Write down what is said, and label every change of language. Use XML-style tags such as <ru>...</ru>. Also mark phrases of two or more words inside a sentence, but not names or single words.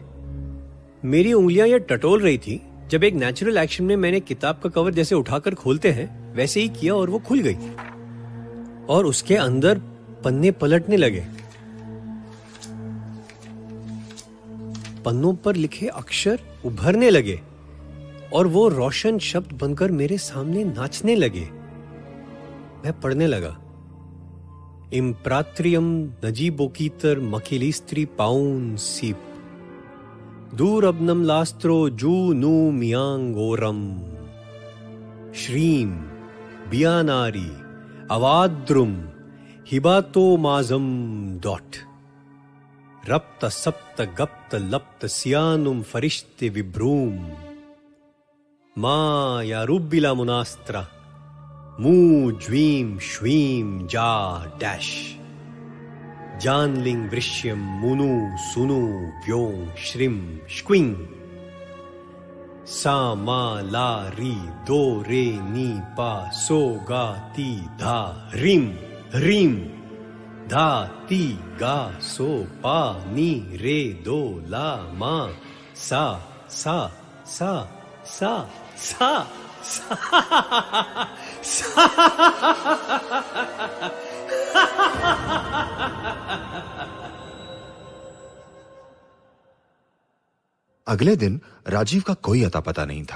<hi>मेरी उंगलियां ये टटोल रही थी जब एक</hi> <en>natural action</en> <hi>में मैंने किताब का कवर जैसे उठाकर खोलते हैं वैसे ही किया और वो खुल गई और उसके अंदर पन्ने पलटने लगे। पन्नों पर लिखे अक्षर उभरने लगे और वो रोशन शब्द बनकर मेरे सामने नाचने लगे। मैं पढ़ने लगा, इम्प्रात्रियम नजीबोकीतर मखिलिस्त्री पाउन सीप दूरबनम लास्त्रो जू नू मियांगोरम श्रीम बियानारी अवाद्रुम हिबातो माजम डॉट रप्त सप्त गप्त लप्त सियानुम फरिश्ते विभ्रूम माया रुब्बिला मुनास्त्रा मू ज्वीम श्वीम जा डैश जानलिंग वृश्यम मुनु सुनु व्यों श्रिम श्क्विंग सा मा ला री दो रे नी पा सो गा ती धा रिम रीम धा ती गा सो पा नी रे दो ला मा सा सा सा सा सा सा अगले दिन राजीव का कोई अता पता नहीं था।</hi>